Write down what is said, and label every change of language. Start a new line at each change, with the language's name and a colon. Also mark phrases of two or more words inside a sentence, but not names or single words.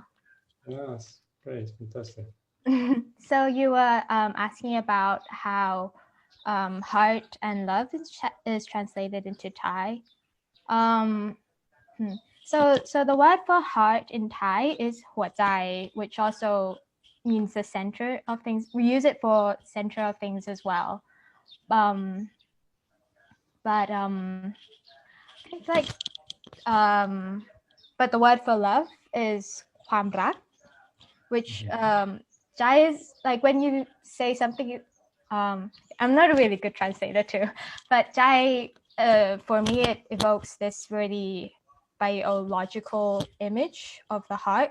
English: Yes, great, fantastic. So you were asking about how heart and love is translated into Thai. So the word for heart in Thai is
Thai: หัวใจ,
English: which also means the center of things. We use it for center of things as well. but it's like but the word for love is ความรัก, which Jai is like when you say something, I'm not a really good translator too, but Jai, for me, it evokes this really biological image of the heart.